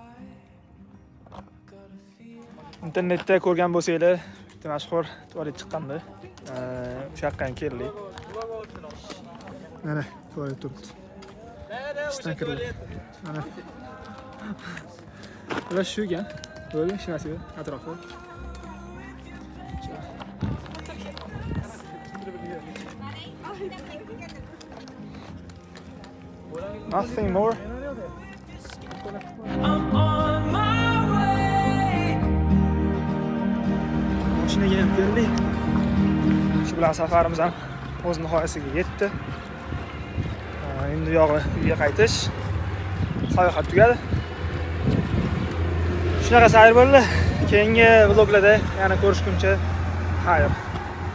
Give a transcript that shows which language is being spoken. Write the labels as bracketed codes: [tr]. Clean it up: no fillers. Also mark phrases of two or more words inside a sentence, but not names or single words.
[uz] Internetda ko'rgan bo'lsanglar, bitta mashhur tualet chiqqandi. O'sha yoqqa keldik. Mana tualet turibdi. Mana. Ular shu ekan. Bo'ldi, shunasiga atrofda. [en] Nothing more. I'm on my way. [uz] Mashinaga ham keldik. Shu bilan safarimiz ham o'z nihoyasiga yetdi. Endi u yog'i uyga qaytish. Sayohat tugadi. Shunaqa sayr bo'ldi. Keyingi vloglarda yana ko'rishguncha xayr.